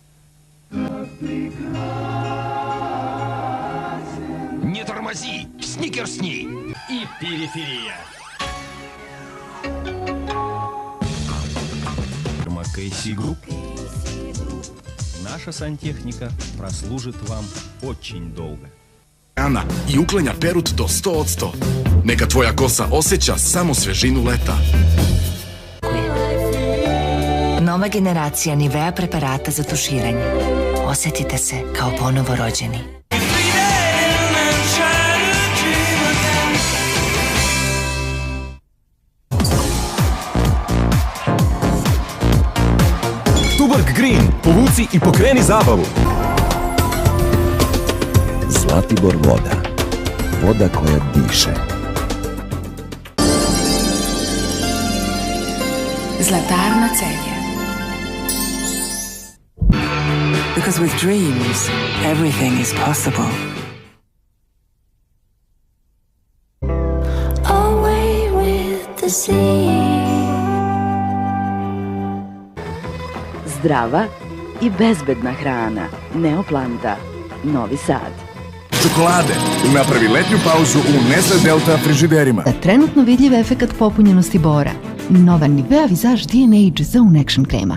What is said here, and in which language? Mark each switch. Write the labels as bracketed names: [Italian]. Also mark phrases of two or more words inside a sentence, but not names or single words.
[Russian] Не тормози! Сникерсни! И периферия. Кейси Групп. Наша сантехника прослужит вам очень долго. [Serbian] Ana i uklanja perut do 100%. Neka tvoja kosa osjeća samo svežinu leta. Nova generacija Nivea preparata za tuširanje. Osjetite se kao ponovo rođeni. Tuborg Green, povuci i pokreni zabavu. Zlatibor voda. Voda koja diše. Zlatarna Celje. [English] Because with dreams, everything is possible. Away with the sea. [Serbian] Zdrava i bezbedna hrana. Neoplanta. Novi Sad. Čokolade. Napravi letnju pauzu u Nestle Delta frižiderima. Trenutno vidljiv efekat popunjenosti bora. Nova Nivea Visage DNA Zone Action krema.